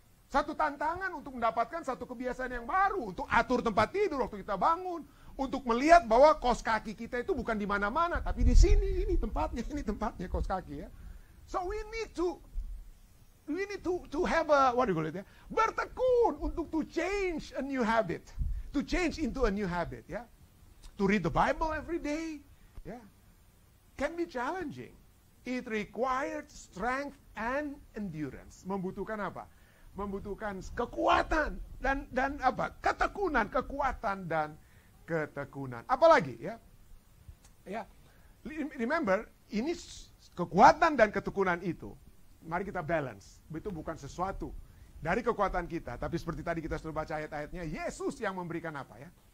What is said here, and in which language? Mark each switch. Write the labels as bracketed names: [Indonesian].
[Indonesian] Satu tantangan untuk mendapatkan satu kebiasaan yang baru, untuk atur tempat tidur waktu kita bangun, untuk melihat bahwa kaos kaki kita itu bukan di mana-mana, tapi di sini, ini tempatnya kaos kaki ya. [English] So we need to have a, what do you call it ya? [Indonesian] Bertekun untuk [English] to change a new habit, to change into a new habit ya. To read the Bible every day, ya, can be challenging. It required strength and endurance. [Indonesian] Membutuhkan apa? Membutuhkan kekuatan dan apa? Ketekunan, kekuatan dan ketekunan. Apalagi ya? Ya. Remember, ini kekuatan dan ketekunan itu, mari kita balance. Itu bukan sesuatu dari kekuatan kita, tapi seperti tadi kita sudah baca ayat-ayatnya, Yesus yang memberikan apa ya?